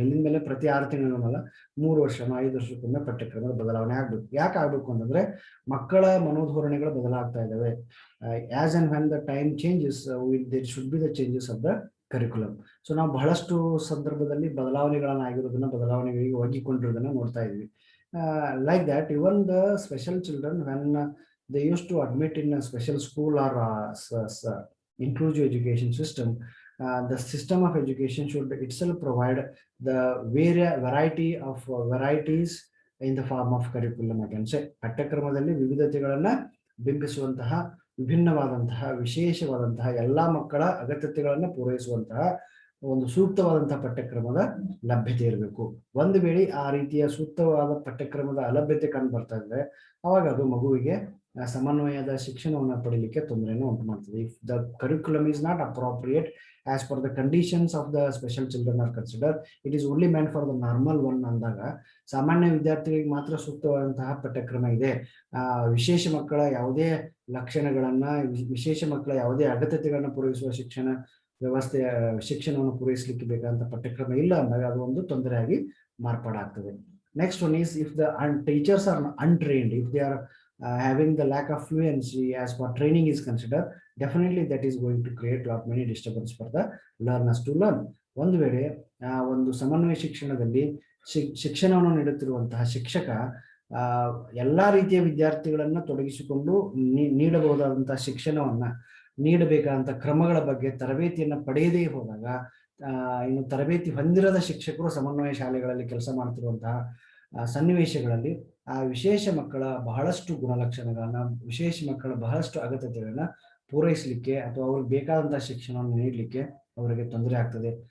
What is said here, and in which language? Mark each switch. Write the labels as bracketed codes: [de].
[kn] ಮೇಲಿನ ಮೇಲೆ ಪ್ರತಿ 6 ತಿಂಗಳಿಗೆಲ್ಲ 3 ವರ್ಷ 5 ವರ್ಷಕ್ಕೊಮ್ಮೆ ಪಠ್ಯಕ್ರಮದ ಬದಲಾವಣೆ ಆಗ್ಬೇಕು. ಯಾಕೆ ಆಗ್ಬೇಕು ಅಂತಂದ್ರೆ ಮಕ್ಕಳ ಮನೋಧೋರಣೆಗಳು ಬದಲಾಗ್ತಾ ಇದ್ದಾವೆ. [en] As and when the time changes, there should be the changes of the curriculum. [kn] So ನಾವು ಬಹಳಷ್ಟು ಸಂದರ್ಭದಲ್ಲಿ ಬದಲಾವಣೆಗಳನ್ನಾಗಿರೋದನ್ನ, ಬದಲಾವಣೆಗಳಿಗೆ ಒಗ್ಗಿಕೊಂಡಿರೋದನ್ನ ನೋಡ್ತಾ ಇದ್ವಿ. [en] Like that even the special children when they used to admit in a special school or inclusive education system, the system of education should itself provide the variety of varieties in the form of curriculum. I can say [kn] ಪಠ್ಯಕ್ರಮದಲ್ಲಿ ವಿವಿಧತೆಗಳನ್ನ ಬಿಂಬಿಸುವಂತಹ, ವಿಭಿನ್ನವಾದಂತಹ, ವಿಶೇಷವಾದಂತಹ, ಎಲ್ಲಾ ಮಕ್ಕಳ ಅಗತ್ಯತೆಗಳನ್ನ ಪೂರೈಸುವಂತಹ ಒಂದು ಸೂಕ್ತವಾದಂತಹ ಪಠ್ಯಕ್ರಮದ ಲಭ್ಯತೆ ಇರಬೇಕು. ಒಂದು ವೇಳೆ ಆ ರೀತಿಯ ಸೂಕ್ತವಾದ ಪಠ್ಯಕ್ರಮದ ಅಲಭ್ಯತೆ ಕಂಡು ಬರ್ತಾ ಇದ್ರೆ ಅವಾಗ ಅದು ಮಗುವಿಗೆ ಸಮನ್ವಯದ ಶಿಕ್ಷಣವನ್ನು ಪಡೆಯಲಿಕ್ಕೆ ತೊಂದರೆಯನ್ನು ಉಂಟು ಮಾಡ್ತದೆ. [en] if the curriculum is not appropriate as per the conditions of the special children are consider, it is only meant for the normal one [kn] ಅಂದಾಗ ಸಾಮಾನ್ಯ ವಿದ್ಯಾರ್ಥಿಗಳಿಗೆ ಮಾತ್ರ ಸೂಕ್ತವಾದಂತಹ ಪಠ್ಯಕ್ರಮ ಇದೆ. ವಿಶೇಷ ಮಕ್ಕಳ ಯಾವುದೇ ಲಕ್ಷಣಗಳನ್ನ, ವಿಶೇಷ ಮಕ್ಕಳ ಯಾವುದೇ ಅಗತ್ಯತೆಗಳನ್ನ ಪೂರೈಸುವ ಶಿಕ್ಷಣ ವ್ಯವಸ್ಥೆಯ ಶಿಕ್ಷಣವನ್ನು ಪೂರೈಸಲಿಕ್ಕೆ ಬೇಕಾದಂಥ ಪಠ್ಯಕ್ರಮ ಇಲ್ಲ ಅಂದಾಗ ಅದು ಒಂದು ತೊಂದರೆಯಾಗಿ ಮಾರ್ಪಾಡಾಗ್ತದೆ. [en] Next one is if the teachers are untrained, if they are having the lack of fluency as for training is considered, definitely that is going to create lot many disturbance for the learners to learn. [kn] ಒಂದು ವೇಳೆ ಒಂದು ಸಮನ್ವಯ ಶಿಕ್ಷಣದಲ್ಲಿ ಶಿಕ್ಷಣವನ್ನು ನೀಡುತ್ತಿರುವಂತಹ ಶಿಕ್ಷಕ ಎಲ್ಲಾ ರೀತಿಯ ವಿದ್ಯಾರ್ಥಿಗಳನ್ನ ತೊಡಗಿಸಿಕೊಂಡು ನೀಡಬಹುದಾದಂತಹ ಶಿಕ್ಷಣವನ್ನ ನೀಡಬೇಕಾದಂತಹ ಕ್ರಮಗಳ ಬಗ್ಗೆ ತರಬೇತಿಯನ್ನ ಪಡೆಯದೇ ಹೋದಾಗ ಇನ್ನು ತರಬೇತಿ ಹೊಂದಿರದ ಶಿಕ್ಷಕರು ಸಮನ್ವಯ ಶಾಲೆಗಳಲ್ಲಿ ಕೆಲಸ ಮಾಡ್ತಿರುವಂತಹ ಸನ್ನಿವೇಶಗಳಲ್ಲಿ ಆ ವಿಶೇಷ ಮಕ್ಕಳ ಬಹಳಷ್ಟು ಗುಣಲಕ್ಷಣಗಳನ್ನ, ವಿಶೇಷ ಮಕ್ಕಳ ಬಹಳಷ್ಟು ಅಗತ್ಯತೆಗಳನ್ನ ಪೂರೈಸಲಿಕ್ಕೆ ಅಥವಾ ಅವ್ರಿಗೆ ಬೇಕಾದಂತಹ ಶಿಕ್ಷಣವನ್ನು ನೀಡಲಿಕ್ಕೆ ಅವರಿಗೆ ತೊಂದರೆ ಆಗ್ತದೆ.